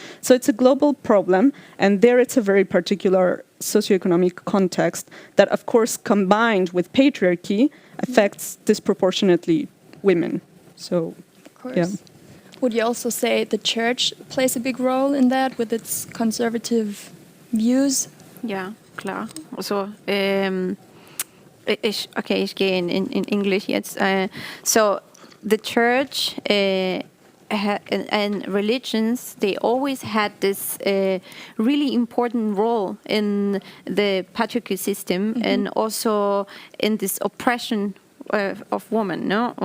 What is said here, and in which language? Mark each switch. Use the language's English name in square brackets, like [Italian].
[English] So it's a global problem. And there it's a very particular socioeconomic context that, of course, combined with patriarchy, affects disproportionately women. So, of course. Yeah. Would you also say the church plays a big role in that with its conservative views? [German] Ja, klar. Also, ich gehe in English jetzt. [English] So, the church and religions, they always had this really important role in the patriarchal system and also in this oppression of women, no?